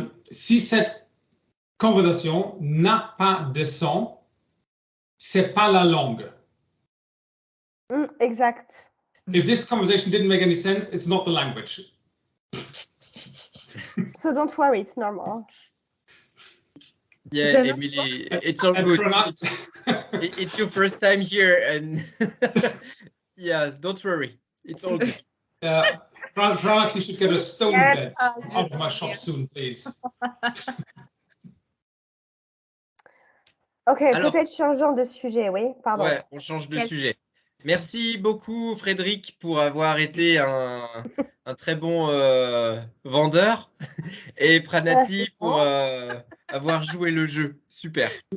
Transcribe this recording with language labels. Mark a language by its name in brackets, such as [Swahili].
[French] Si cette conversation n'a pas de son, c'est pas la langue. Exact. [English] if this conversation didn't make any sense, it's not the language. So don't worry, it's normal. Yeah, So- Emily, it's all good. It's your first time here, and yeah, don't worry, it's all good. Pranax, you should get a stone bed out of my shop soon, please. Ok, [French] Alors- peut-être changeons de sujet, oui, pardon. Ouais, on change de Quel- sujet. Merci beaucoup, Frédéric, pour avoir été un très bon vendeur, et Pranati pour avoir joué le jeu. Super.